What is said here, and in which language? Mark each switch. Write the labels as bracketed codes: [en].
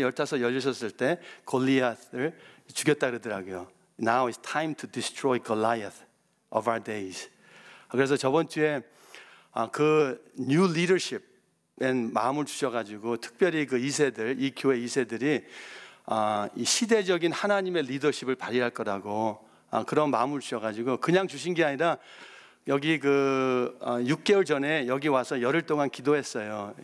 [ko] 15, 16일 때 골리앗을 죽였다 그러더라고요. [en] Now it's time to destroy Goliath of our days. [ko] 그래서 저번 주에 그 [en] new leadership [ko] 에 마음을 주셔가지고 특별히 그 2세들, 이 교회 2세들이 이 시대적인 하나님의 리더십을 발휘할 거라고 그런 마음을 주셔가지고 그냥 주신 게 아니라 여기 6개월 전에 여기 와서 열흘 동안 기도했어요.